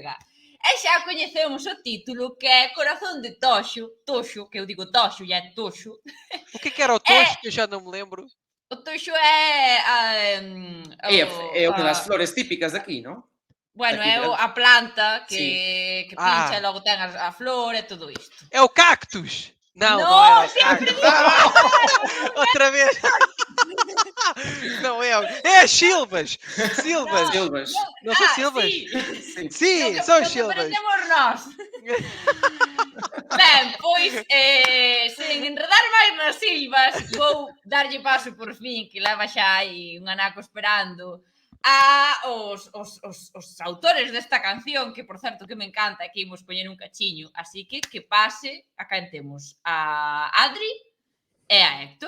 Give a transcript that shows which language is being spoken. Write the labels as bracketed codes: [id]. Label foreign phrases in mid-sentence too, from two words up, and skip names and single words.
[gl] E xa coñecemos o título, que é Corazón de Toxo, que eu digo Toxo e é Toxo. [pt] O que era o tocho que eu já não me lembro? O Toxo é... [gl] É unha das flores típicas daqui, non? Bueno, Aquí, é a planta que pincha Ah. e logo ten a flor e todo isto. [pt] É o cactus! Não, Não, não era o [gl] sempre [pt] cactus. Outra vez! Não é. É as silvas! Silvas! Silvas. Não são silvas? [gl] Sí. [pt] Sim, [es] Lo que- [pt] são [es] lo que [pt] silvas. [es] parecemos nós. [gl] Ben, pois, sen enredar máis nas silvas, vou darlle paso por fin, que leva xa aí un anaco esperando, os autores desta canción, que por certo que me encanta, que imos poñer un cachiño, así que pase, acá temos a Adri e a Héctor.